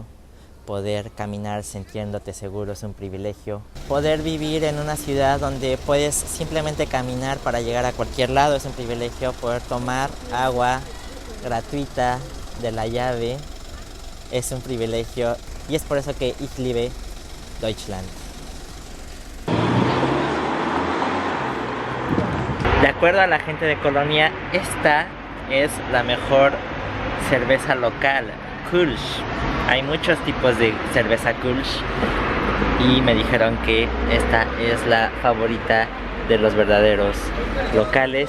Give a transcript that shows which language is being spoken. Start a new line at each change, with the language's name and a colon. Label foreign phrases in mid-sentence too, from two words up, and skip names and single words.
Spanish: Poder caminar sintiéndote seguro es un privilegio. Poder vivir en una ciudad donde puedes simplemente caminar para llegar a cualquier lado es un privilegio. Poder tomar agua gratuita de la llave es un privilegio. Y es por eso que
German: ich liebe Deutschland.
Spanish: De acuerdo a la gente de Colonia, esta es la mejor cerveza local, Kölsch. Hay muchos tipos de cerveza Kölsch y me dijeron que esta es la favorita de los verdaderos locales.